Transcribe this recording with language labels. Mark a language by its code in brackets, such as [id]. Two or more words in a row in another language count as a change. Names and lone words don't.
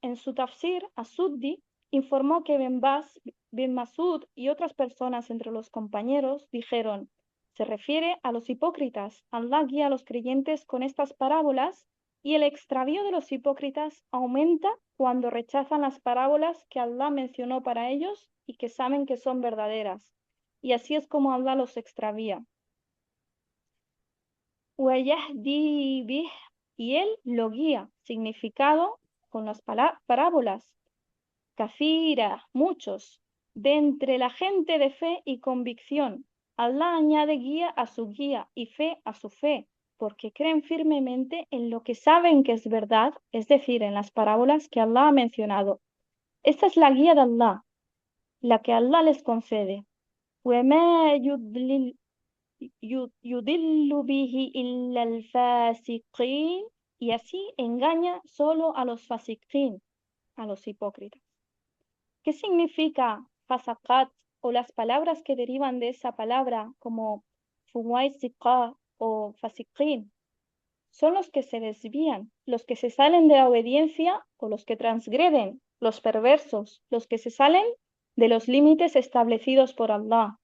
[es] En su tafsir, As-Suddi informó que bin Masud y otras personas entre los compañeros dijeron: se refiere a los hipócritas. Allah guía a los creyentes con estas parábolas y el extravío de los hipócritas aumenta cuando rechazan las parábolas que Allah mencionó para ellos y que saben que son verdaderas. Y así es como Allah los extravía. [ar] وَيَهْدِي بِهِ, [es] y él lo guía. Significado con las parábolas. Kafira, muchos. De entre la gente de fe y convicción, Allah añade guía a su guía y fe a su fe, porque creen firmemente en lo que saben que es verdad, es decir, en las parábolas que Allah ha mencionado. Esta es la guía de Allah, la que Allah les concede. [ar] وَمَا يُضِلُّ بِهِ إِلَّا الْفَاسِقِينَ, [es] y así engaña solo a los fasiqín, a los hipócritas. ¿Qué significa fasaqat o las palabras que derivan de esa palabra como fuwaisiqa o fasiqín? Son los que se desvían, los que se salen de la obediencia o los que transgreden, los perversos, los que se salen de los límites establecidos por Allah.